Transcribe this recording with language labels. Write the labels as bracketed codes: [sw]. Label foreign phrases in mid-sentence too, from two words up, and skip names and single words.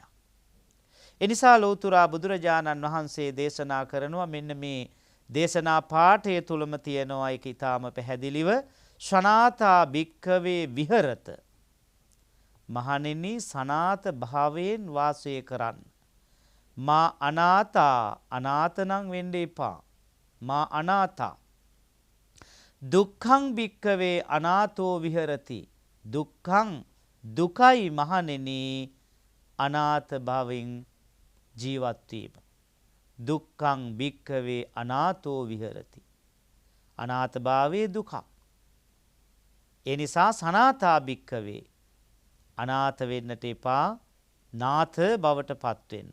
[si] එනිසා ලෞතුරා බුදුරජාණන් වහන්සේ දේශනා කරනවා මෙන්න මේ දේශනා පාඨය තුලම තියෙනවා ඒක ඊටාම පැහැදිලිව [pi] සනාතා භික්ඛවේ විහෙරත. [si] මහණෙනි සනාත භාවයෙන් වාසය කරන්න. [pi] මා අනාථා [si] අනාථනම් වෙන්න එපා. [pi] මා අනාථා දුක්ඛං භික්ඛවේ අනාථෝ විහෙරති. [si] දුක්ඛං දුකයි මහණෙනි අනාථ භාවයෙන් ජීවත් වීම. [pi] දුක්ඛං භික්ඛවේ අනාථෝ විහෙරති. [si] අනාථ භාවයේ දුකක්. ඒ නිසා [pi] සනාතා භික්ඛවේ [si] අනාථ වෙන්නට එපා නාථ බවට පත් වෙන්න.